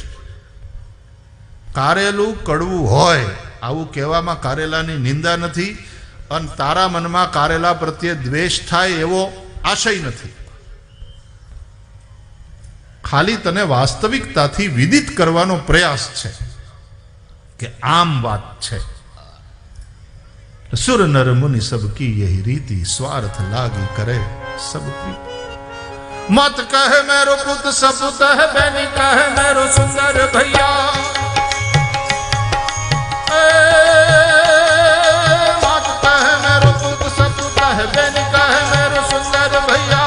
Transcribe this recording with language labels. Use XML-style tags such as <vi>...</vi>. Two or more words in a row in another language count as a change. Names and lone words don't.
<gu>કારેલું કડવું હોય આવું કહેવામાં કારેલાની નિંદા નથી, અને તારા મનમાં કારેલા પ્રત્યે દ્વેષ થાય એવો આશય નથી. ખાલી તને વાસ્તવિકતાથી વિદિત કરવાનો પ્રયાસ છે કે આમ વાત છે.</gu> <hi>सुर नर मुनि सब की यही रीति, स्वार्थ लागी करे सब प्रीति. मत कहे मेरो पुत सपुत है, बैनी कहे मेरो सुंदर भैया. मत कहे मेरो पुत सपुत है, बैनी कहे मेरो सुंदर भैया.</hi>